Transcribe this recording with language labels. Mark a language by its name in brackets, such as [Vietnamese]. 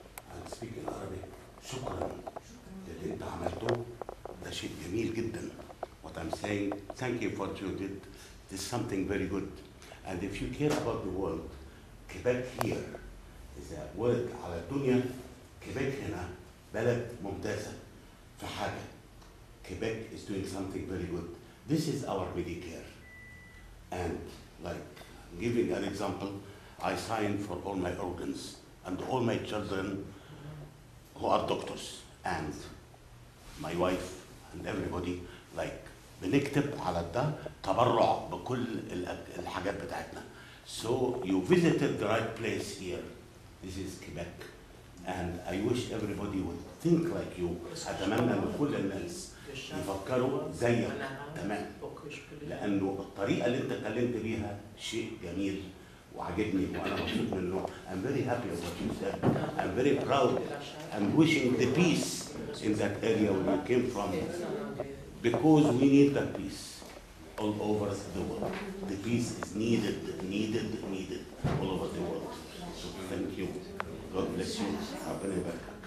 [English] I'll speak in Arabic. [Arabic] شكرا للي انت عملته، ده شيء جميل جدا. [English] What I'm saying, thank you for what you did. This is something very good. And if you care about the world, Quebec here is a word [Arabic] على الدنيا. Quebec هنا بلد ممتازة في حاجة. [English] Quebec is doing something very good. This is our Medicare. And like giving an example, I signed for all my organs and all my children who are doctors and my wife and everybody, like [Arabic] بنكتب على ده تبرع بكل الحاجات بتاعتنا. [English] So you visited the right place here. This is Quebec. And I wish everybody would think like you. [Arabic] أتمنى إن كل الناس يفكروا زيك تمام. لأنه الطريقة اللي أنت اتكلمت بيها شيء جميل وعجبني وأنا مبسوط منه. [English] I'm very happy with what you said. I'm very proud. I'm wishing the peace in that area where you came from, because we need that peace. all over the world. The peace is needed, needed, needed all over the world. So thank you. God bless you. [Arabic] ربنا يبارك.